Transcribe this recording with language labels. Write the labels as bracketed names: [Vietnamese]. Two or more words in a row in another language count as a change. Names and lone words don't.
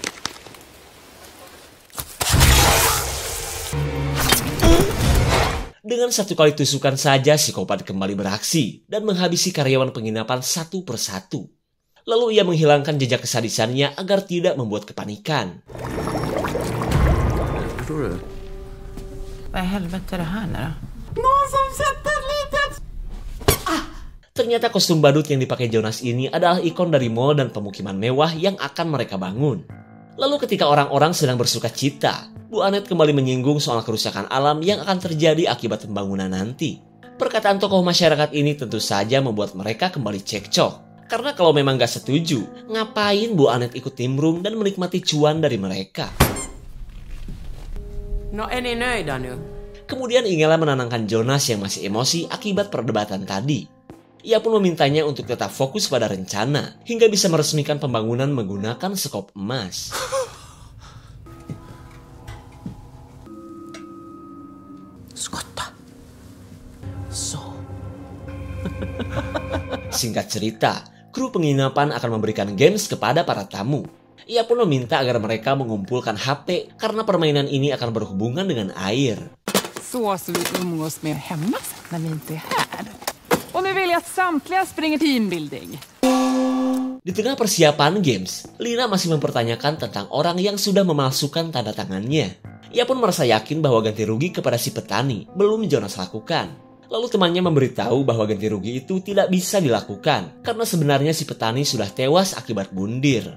[Indonesian] Dengan satu kali tusukan saja, psikopat kembali beraksi dan menghabisi karyawan penginapan satu persatu. Lalu ia menghilangkan jejak kesadisannya agar tidak membuat kepanikan. [Swedish] Vad i helvete är det här nu då? [Indonesian] Ternyata kostum badut yang dipakai Jonas ini adalah ikon dari mall dan pemukiman mewah yang akan mereka bangun. Lalu ketika orang-orang sedang bersuka cita, Bu Anet kembali menyinggung soal kerusakan alam yang akan terjadi akibat pembangunan nanti. Perkataan tokoh masyarakat ini tentu saja membuat mereka kembali cekcok. Karena kalau memang gak setuju, ngapain Bu Anet ikut nimbrung dan menikmati cuan dari mereka? [Swedish] Nå, är ni nöjda nu? [Indonesian] Kemudian Ingela menenangkan Jonas yang masih emosi akibat perdebatan tadi. Ia pun memintanya untuk tetap fokus pada rencana, hingga bisa meresmikan pembangunan menggunakan sekop emas. [Swedish] Skotta. Så. [Indonesian] Singkat cerita, kru penginapan akan memberikan games kepada para tamu. Ia pun meminta agar mereka mengumpulkan HP karena permainan ini akan berhubungan dengan air. [Swedish] Så vi umgås mer hemma när vi inte är här. Och nu vill jag att samtliga springer teambuilding. [Indonesian] Di tengah persiapan games, Lina masih mempertanyakan tentang orang yang sudah memalsukan tanda tangannya. Ia pun merasa yakin bahwa ganti rugi kepada si petani belum Jonas lakukan. Lalu temannya memberitahu bahwa ganti rugi itu tidak bisa dilakukan karena sebenarnya si petani sudah tewas akibat bundir.